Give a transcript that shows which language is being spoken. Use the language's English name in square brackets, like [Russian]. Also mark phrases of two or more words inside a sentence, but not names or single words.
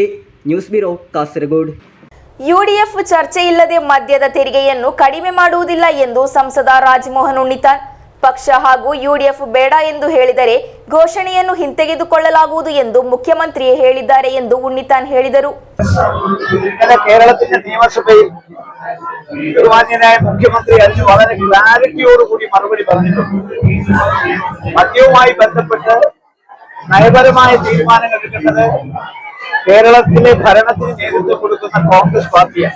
[Kannada] ನ್ಯೂಸ್ ಬ್ಯೂರೋ, ಕಾಸರಗೋಡು. ಯುಡಿಎಫ್ ಚರ್ಚೆ ಇಲ್ಲದೆ ಮದ್ಯದ ತೆರಿಗೆಯನ್ನು ಕಡಿಮೆ ಮಾಡುವುದಿಲ್ಲ ಎಂದು ಸಂಸದ ರಾಜಮೋಹನ್ ಉಣ್ಣಿತಾನ್. ಪಕ್ಷ ಹಾಗೂ ಯುಡಿಎಫ್ ಬೇಡ ಎಂದು ಹೇಳಿದರೆ ಘೋಷಣೆಯನ್ನು ಹಿಂತೆಗೆದುಕೊಳ್ಳಲಾಗುವುದು ಎಂದು മുഖ്യമന്ത്രിയെ ಹೇಳಿದ್ದಾರೆ ಎಂದು ಉಣ್ಣಿತಾನ್ ಹೇಳಿದರು. [Malayalam] കേരളത്തിന്റെ നിയമസഭയിൽ ബഹുമാന്യനായ മുഖ്യമന്ത്രി അതിന് വളരെ ക്ലാരിറ്റിയോടുകൂടി മറുപടി പറഞ്ഞിട്ടുണ്ട്. മദ്യവുമായി ബന്ധപ്പെട്ട് നയപരമായ തീരുമാനങ്ങൾ എടുക്കേണ്ടത് കേരളത്തിലെ ഭരണത്തിന് നേതൃത്വം കൊടുക്കുന്ന കോൺഗ്രസ് പാർട്ടിയാണ്.